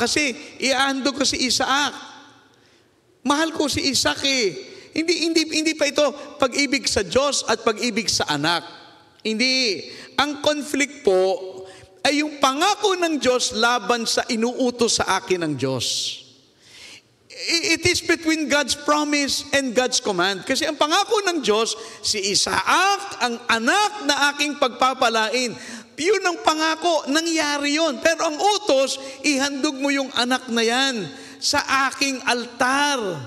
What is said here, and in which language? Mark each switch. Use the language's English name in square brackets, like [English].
[Filipino] Kasi iahandog ko si Isaac. Mahal ko si Isaac eh. Hindi pa ito pag-ibig sa Diyos at pag-ibig sa anak. Hindi. Ang conflict po ay yung pangako ng Diyos laban sa inuutos sa akin ng Diyos. [English] It is between God's promise and God's command. [Filipino] Kasi ang pangako ng Diyos, si Isaac, ang anak na aking pagpapalain. Yun ang pangako, nangyari yun. Pero ang utos, ihandog mo yung anak na yan sa aking altar.